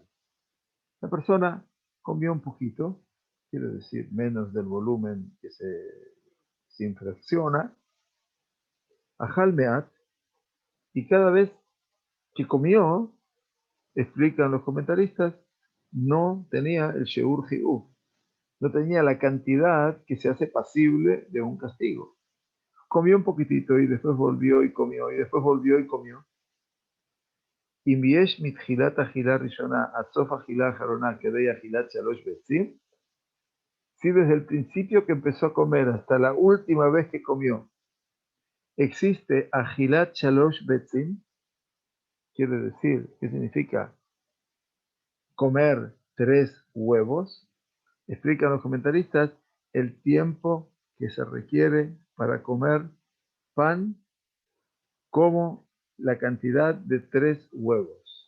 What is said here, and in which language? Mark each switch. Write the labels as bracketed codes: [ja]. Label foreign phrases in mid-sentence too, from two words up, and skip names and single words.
[es] La persona comió un poquito, quiere decir menos del volumen que se infracciona, [he] אכל מעט, [es] y cada vez que comió, explican los comentaristas, no tenía el [he] שיעור חיוב, [es] no tenía la cantidad que se hace pasible de un castigo. Comió un poquitito y después volvió y comió, y después volvió y comió. [he] אם יש מתחילת אכילה ראשונה עד סוף אכילה האחרונה כדי אכילת 3 ביצים, [es] si desde el principio que empezó a comer hasta la última vez que comió existe [he] אכילת שלוש ביצים, [es] quiere decir, ¿qué significa? Comer 3 huevos, explican los comentaristas el tiempo que se requiere para comer pan como la cantidad de 3 huevos.